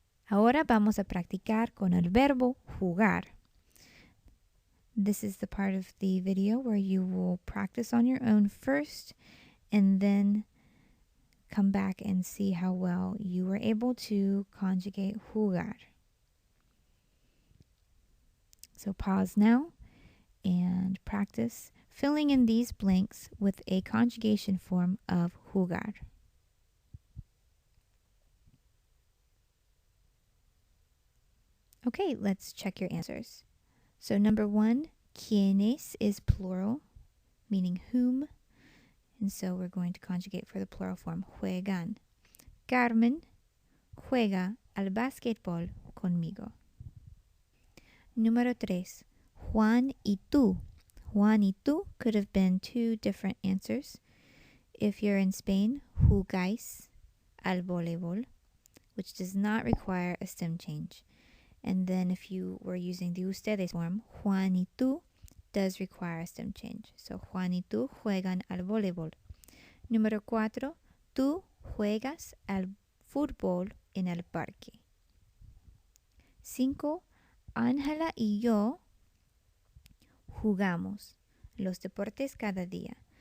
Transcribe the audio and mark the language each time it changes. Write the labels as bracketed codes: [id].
[es] Ahora vamos a practicar con el verbo jugar. [en] This is the part of the video where you will practice on your own first and then come back and see how well you were able to conjugate jugar. So pause now and practice filling in these blanks with a conjugation form of jugar. Okay, let's check your answers. So number 1, quienes is plural, meaning whom. And so we're going to conjugate for the plural form, juegan. [es] Carmen juega al basquetbol conmigo. Número 3, Juan y tú. [en] Juan y tú could have been 2 different answers. If you're in Spain, [es] jugáis al voleibol, [en] which does not require a stem change. And then if you were using the ustedes form, Juan y tú does require a stem change. [es] So Juan y tú juegan al voleibol. Número 4, tú juegas al fútbol en el parque. 5, Ángela y yo jugamos los deportes cada día.